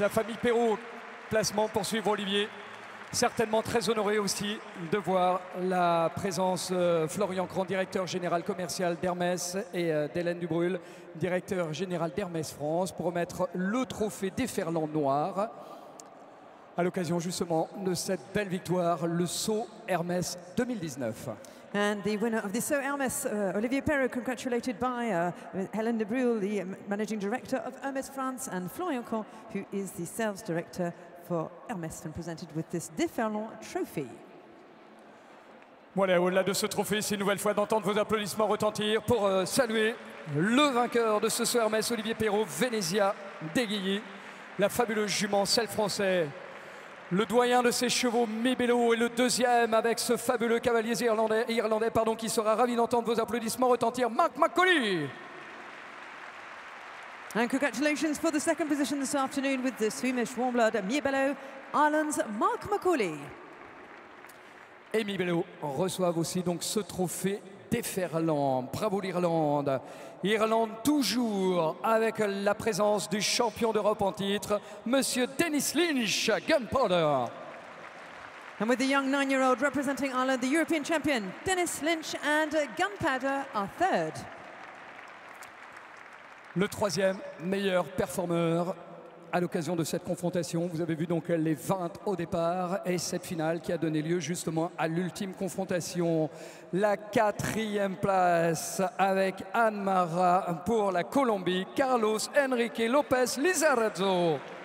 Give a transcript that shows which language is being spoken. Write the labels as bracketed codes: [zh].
[fr] La famille Perrault, placement pour suivre Olivier. Certainement très honoré aussi de voir la présence de Florian Cran, directeur général commercial d'Hermès, et d'Hélène Dubrul, directeur général d'Hermès France, pour remettre le trophée Déferlant Noir à l'occasion justement de cette belle victoire, le saut Hermès 2019. [en] And the winner of the saut Hermès, Olivier Perrault, congratulated by Hélène Dubrul, the Managing Director of Hermès France, and Florian Cran, who is the Sales Director for Hermès, and presented with this Déferlant trophy. [fr] Voilà, au-delà de ce trophée, c'est une nouvelle fois d'entendre vos applaudissements retentir pour saluer le vainqueur de ce Sohermès, Olivier Perrault, Venezia d'Aiguilly, la fabuleuse jument, celle français. Le doyen de ses chevaux, Mibello, est le deuxième avec ce fabuleux cavalier irlandais qui sera ravi d'entendre vos applaudissements retentir, Mark McCauley. [en] And congratulations for the second position this afternoon with the Swedish warm-blood Mibello, Ireland's Mark McCauley. [fr] Et Mibello reçoivent aussi donc ce trophée déferlant. Bravo l'Irlande. Irlande toujours avec la présence du champion d'Europe en titre, Monsieur Dennis Lynch, Gunpowder. [en] And with the young 9-year-old representing Ireland, the European champion, Dennis Lynch and Gunpowder are third. [fr] Le troisième meilleur performeur à l'occasion de cette confrontation. Vous avez vu donc les 20 au départ et cette finale qui a donné lieu justement à l'ultime confrontation. La quatrième place avec Anne Mara pour la Colombie, Carlos Enrique Lopez Lizarazo.